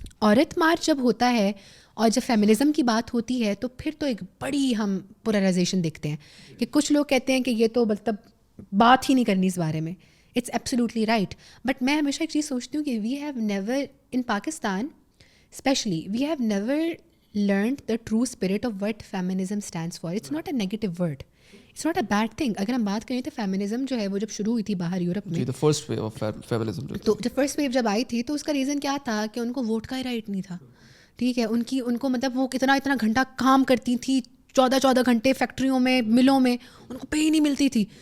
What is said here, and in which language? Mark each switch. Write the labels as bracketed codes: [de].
[ur] عورت مارچ جب ہوتا ہے اور جب فیمنزم کی بات ہوتی ہے تو پھر تو ایک بڑی ہم پولرائزیشن دیکھتے ہیں کہ کچھ لوگ کہتے ہیں کہ یہ تو مطلب بات ہی نہیں کرنی اس بارے میں. [en] it's absolutely right, but [ur] میں ہمیشہ ایک چیز سوچتی ہوں کہ [en] We have never in Pakistan especially we have never learned the true spirit of what feminism stands for. It's not a negative word, it's not a bad thing. [ur] اگر ہم بات کریں تو فیمنزم جو ہے وہ جب شروع ہوئی تھی باہر یورپ میں، [en] the first wave of feminism، [ur] تو جب فرسٹ ویو جب آئی تھی تو اس کا ریزن کیا تھا کہ ان کو ووٹ کا ہی رائٹ نہیں تھا. ٹھیک ہے، ان کو مطلب وہ اتنا گھنٹہ کام کرتی تھی، 14 گھنٹے فیکٹریوں میں، ملوں میں، ان کو پے ہی نہیں ملتی تھی.